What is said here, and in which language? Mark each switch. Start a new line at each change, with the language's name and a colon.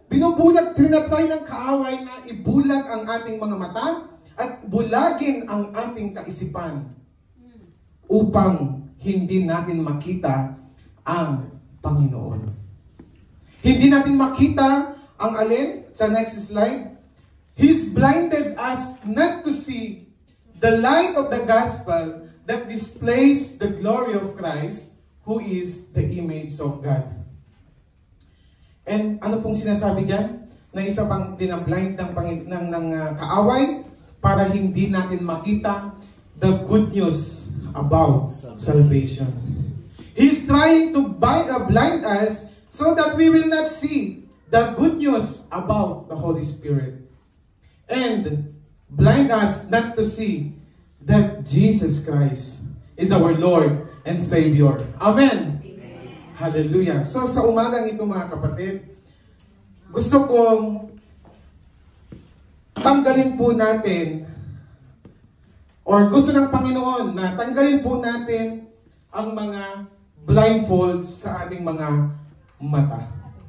Filipino: Binubulag tayo ng kaaway na ibulag ang ating mga mata at bulagin ang ating kaisipan upang hindi natin makita ang Panginoon. Hindi natin makita ang alin? Sa next slide.
English: He's blinded us not to see the light of the gospel that displays the glory of Christ, who is the image of God.
Filipino: And ano pong sinasabi diyan? Na isa pang dinablind ng kaaway para hindi natin makita
English: the good news about salvation. He's trying to blind us so that we will not see the good news about the Holy Spirit. And blind us not to see that Jesus Christ is our Lord and Savior. Amen. Amen. Hallelujah.
Filipino: So sa umagang ito mga kapatid, gusto kong tanggalin po natin or gusto ng Panginoon na tanggalin po natin ang mga blindfolds sa ating mga mata.